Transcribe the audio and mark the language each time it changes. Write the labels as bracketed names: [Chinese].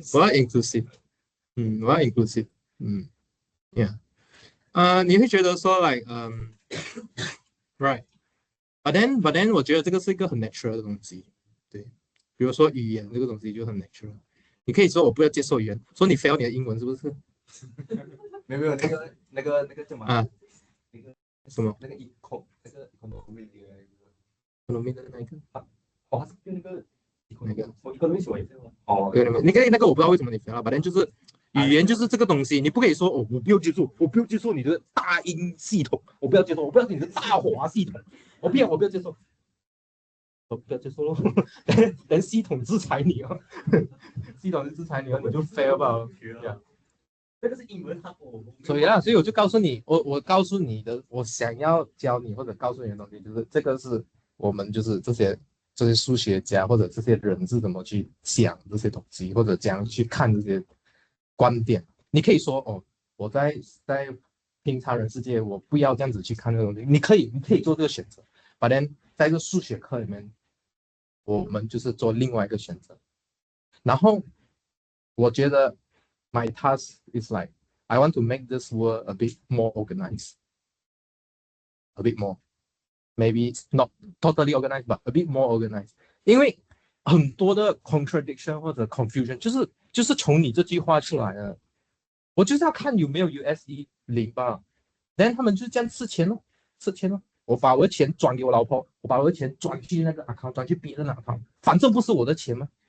[Chinese] 我要 inclusive，我要 inclusive，yeah，你会觉得说，like，right，but then，我觉得这个是一个很 natural 的东西，对，比如说语言这个东西就很 natural，你可以说我不要接受语言，说你 fail 你的英文是不是？没有那个叫什么？啊，那个什么？那个 eco 那个 economy ？economy 的那一个？哦，就那个哪个？我一个没学过。哦，对，那个我不知道为什么你 fail 了， [English] but then [Chinese] 就是语言就是这个东西，你不可以说哦，我不要接受，我不要接受你的大英系统，我不要接受，我不要你的大华系统，我不要接受。我不要接受咯，等系统制裁你哦，系统制裁你哦，你就 fail 吧。这个是英文，所以我就告诉你，我告诉你的，我想要教你或者告诉你的东西，就是这个是我们就是这些数学家或者这些人是怎么去想这些东西，或者怎样去看这些观点。你可以说哦，我在平常人世界，我不要这样子去看这个东西。你可以做这个选择， [English] but then [Chinese] 在这个数学课里面，我们就是做另外一个选择。然后我觉得 [English] my task is like I want to make this world a bit more organized, a bit more, maybe not totally organized, but a bit more organized. [Chinese] 因为很多的 contradiction 或者 confusion 就是从你这句话出来的。我就是要看有没有 USE 零吧，then 他们就这样吃钱咯，我把我的钱转给我老婆，我把我的钱转去那个 account， 转去别人的 account， 反正不是我的钱嘛。